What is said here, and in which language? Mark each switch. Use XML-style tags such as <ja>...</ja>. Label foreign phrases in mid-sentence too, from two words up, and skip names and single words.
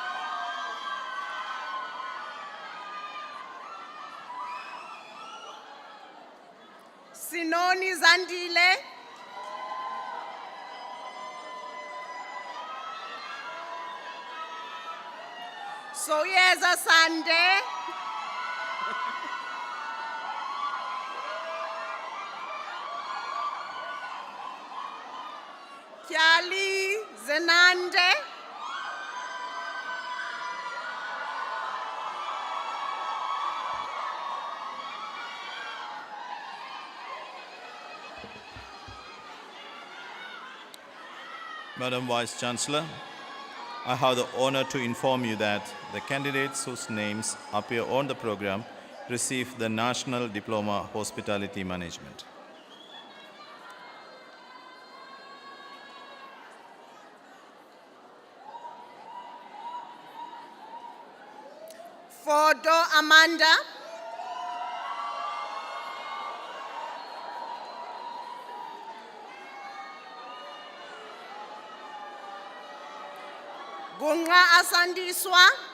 <en>Sinoni Zandile, Soyeza Sande, Kyali Zenande, Madam Vice Chancellor, I have the honor to inform you that the candidates whose names appear on the program receive the National Diploma Hospitality Management. Fodo Amanda, Gunga Asandiswa,</en>